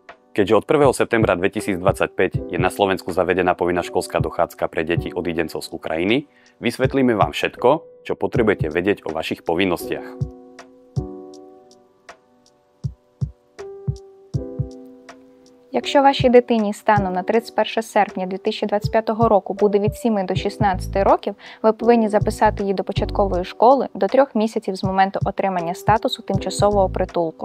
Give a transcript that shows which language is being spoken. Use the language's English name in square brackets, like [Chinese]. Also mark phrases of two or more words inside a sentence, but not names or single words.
[Slovak] Keďže od 1. septembra 2025 je na Slovensku zavedená povinná školská dochádzka pre deti odidencov z Ukrajiny, vysvetlíme vám všetko, čo potrebujete vedieť o vašich povinnostiach. [Ukrainian] Якщо вашій дитині станом на 31 серпня 2025 року буде від 7 до 16 років, ви повинні записати її до початкової школи до 3 місяців з моменту отримання статусу тимчасового притулку.